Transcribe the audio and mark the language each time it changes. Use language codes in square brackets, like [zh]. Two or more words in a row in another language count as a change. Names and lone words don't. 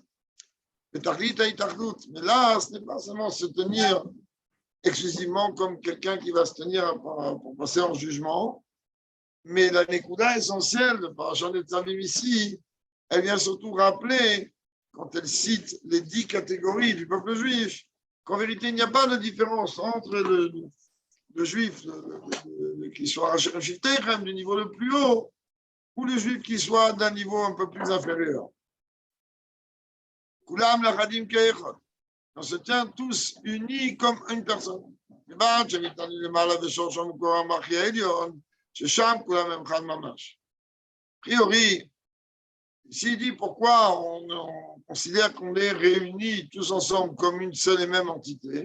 [fr] Mais là, ce n'est pas seulement se tenir exclusivement comme quelqu'un qui va se tenir pour passer en jugement, mais la Nekuda essentielle de Parashat Netzavim ici, elle vient surtout rappeler, quand elle cite les 10 catégories du peuple juif, qu'en vérité, il n'y a pas de différence entre le juif qui soit du niveau le plus haut ou le juif qui soit d'un niveau un peu plus inférieur. [he] כולם לאחדים כאחד. [fr] On se tient tous unis comme une personne. A priori, ici il dit pourquoi on considère qu'on est réunis tous ensemble comme une seule et même entité.